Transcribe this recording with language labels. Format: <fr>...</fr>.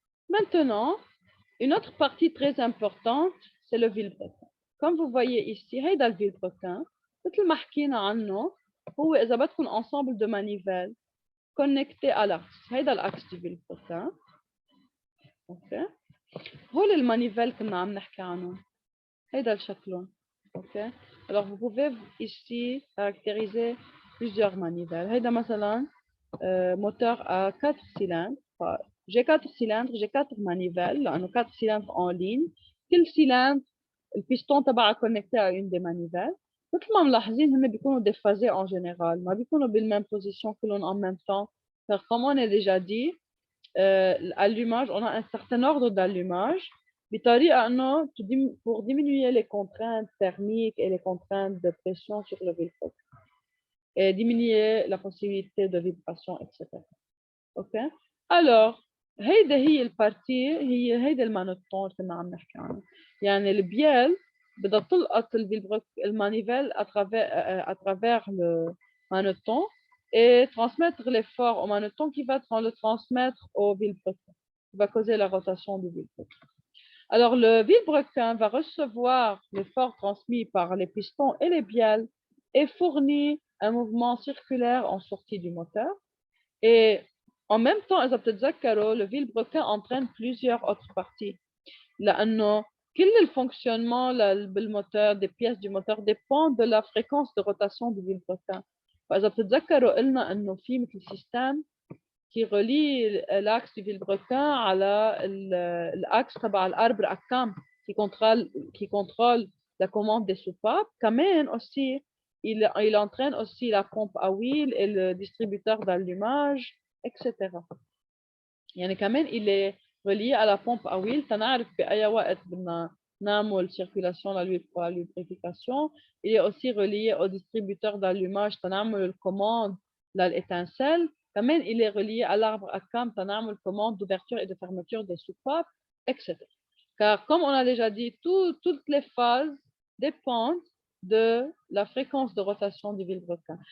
<fr>Maintenant, une autre partie très importante, c'est le vilebrequin. Comme vous voyez ici,</fr> <ar>هيدا الفيلبركان مثل ما حكينا عنه هو إذا بدكم</ar> <fr>ensemble de manivelles connectés à l'axe.</fr> <ar>هيدا الأكس du vilebrequin. اوكي هول المانيفيل كنا عم نحكي عنهم هيدا شكلهم.</ar> <fr>اوكي alors vous pouvez ici caractériser plusieurs manivelles.</fr> <ar>هيدا مثلا</ar> <fr>moteur à 4 cylindres. J'ai 4 cylindres, j'ai 4 manivelles لأنه 4 cylindres en ligne.</fr> <ar>كل cylindre البيستون تبعها</ar> <fr>connecté à une des manivelles.</fr> <ar>مثل ما ملاحظين هن بيكونوا déphasés en général ما بيكونوا بالميم position كلهم en même temps.</ar> <fr>Comme on a déjà dit l'allumage on a un certain ordre d'allumage بطريقة إنه pour diminuer les contraintes thermiques et les contraintes de pression sur le vilebrequin et diminuer la possibilité de vibration, etc. Ok.</fr> <ar>Alors هيدا هي البارتي هيدا المانوتون اللي كنا عم نحكي عنه. يعني البيال بدها تلقط المانيفيل</ar> <fr>à travers le maneton et transmettre l'effort au maneton qui va le transmettre au vilebrequin, qui va causer la rotation du vilebrequin. Alors, le vilebrequin va recevoir l'effort transmis par les pistons et les bielles et fournit un mouvement circulaire en sortie du moteur. Et en même temps,</fr> <ar>إذا بتتذكروا,</ar> <fr>le vilebrequin entraîne plusieurs autres parties.</fr> <ar>لأنه كل الفونكسيونمون بالموتور</ar> <fr>des pièces du moteur dépend de la fréquence de rotation du vilebrequin.</fr> <ar>فإذا بتتذكروا قلنا إنه في مثل</ar> <fr>système qui relie l'axe du vilebrequin على l'axe تبع الاربر ACAM qui contrôle la commande des soupapes. Quand aussi, il entraîne aussi la pompe à huile et le distributeur d'allumage, etc.</fr> <ar>يعني كمان</ar> <fr>il est relié à la pompe à huile.</fr> <ar>تنعرف بأي وقت بدنا نعمل</ar> <fr>circulation la lubrification. Il est aussi relié au distributeur d'allumage.</fr> <ar>تنعمل</ar> <fr>الcommande l'étincelle. Quand il est relié à l'arbre ACAM. تنعمل commande d'ouverture et de fermeture des soupapes, etc. Car comme on a déjà dit, toutes les phases dépendent de la fréquence de rotation du vilebrequin.</fr>